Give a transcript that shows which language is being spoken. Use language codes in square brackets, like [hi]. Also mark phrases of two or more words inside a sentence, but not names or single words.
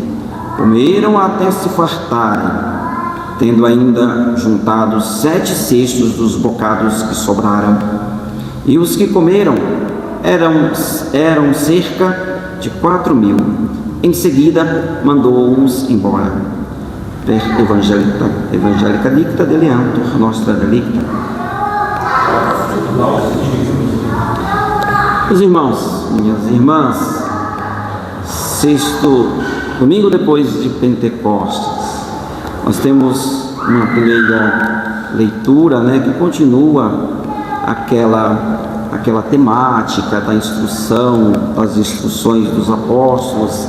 [pt] Comeram até se fartarem, tendo ainda juntado 7 cestos dos bocados que sobraram. E os que comeram eram cerca de 4.000. Em seguida, mandou-os embora. [la] Evangelica dicta deleantur nostra delicta. [pt] Meus irmãos, minhas irmãs, domingo depois de Pentecostes, nós temos uma primeira leitura, que continua aquela temática da instrução, das instruções dos apóstolos.